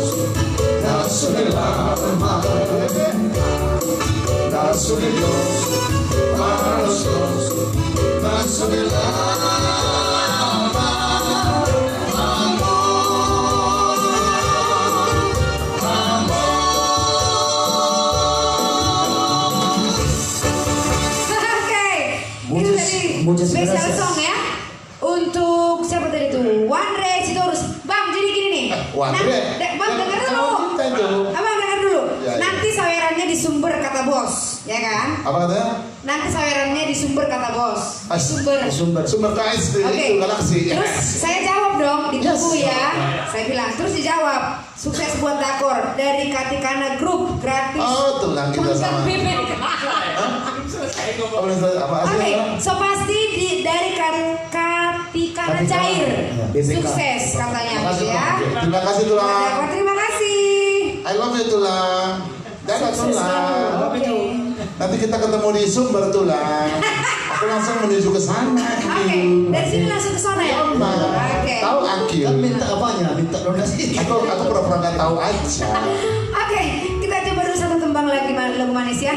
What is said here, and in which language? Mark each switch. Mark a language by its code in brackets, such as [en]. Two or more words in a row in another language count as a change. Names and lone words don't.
[es] Lazo del alma, lazo de Dios para los dos. Lazo del alma, amor, amor. [id] Oke, itu tadi [es] muchas [en] special [es] gracias. [id] song ya. Untuk siapa tadi tuh? One Ray Sitorus. Bang, jadi gini nih. One Ray? Bang, dengar dulu. Kita itu. Abang dengar dulu. Ya, ya. Nanti sawerannya di sumber kata bos, ya kan? Apa katanya? Nanti sawerannya di sumber kata bos. Di sumber. Sumber KS Oke. itu galaksi. Terus saya jawab dong di Yes. buku ya. Saya bilang terus dijawab. Sukses buat Dakor dari Katikana Group gratis. Oh, tenang kita sama. Apa Oke, aslinya? so pasti dari Katikana Cair. Ya, BPK. Sukses katanya gitu ya. Terima kasih tulang. Dakor, terima kasih. [en] I love you [id] tulang. Dadah tulang. Oke. Nanti kita ketemu di sumber tulang. Aku langsung menuju ke sana. Oke, dari sini langsung ke sana ya. Oke. Tahu Akil. Kan minta apanya? Minta donasi. Aku pura-pura nggak tahu aja. Oke, kita coba dulu satu tembang lagi lagu manis ya.